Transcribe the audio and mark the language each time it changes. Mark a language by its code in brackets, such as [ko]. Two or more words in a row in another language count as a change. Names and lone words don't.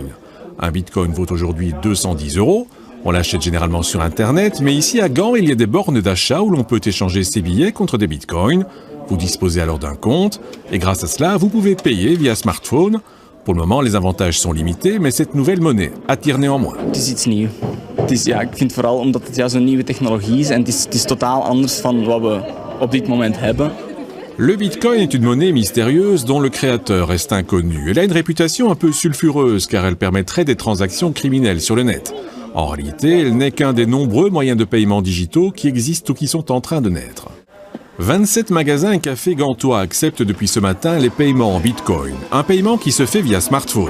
[fr] Un bitcoin vaut aujourd'hui 210 €. On l'achète généralement sur Internet, mais ici à Gand, il y a des bornes d'achat où l'on peut échanger ses billets contre des bitcoins. Vous disposez alors d'un compte et grâce à cela, vous pouvez payer via smartphone. Pour le moment, les avantages sont limités, mais cette nouvelle monnaie attire néanmoins. [nl] Het is iets nieuws. Ik vind vooral omdat het zo'n nieuwe technologie is en het is totaal anders van wat we op dit moment hebben. [fr] Le Bitcoin est une monnaie mystérieuse dont le créateur reste inconnu. Elle a une réputation un peu sulfureuse car elle permettrait des transactions criminelles sur le net. En réalité, elle n'est qu'un des nombreux moyens de paiement digitaux qui existent ou qui sont en train de naître. 27 magasins et cafés gantois acceptent depuis ce matin les paiements en Bitcoin, un paiement qui se fait via smartphone.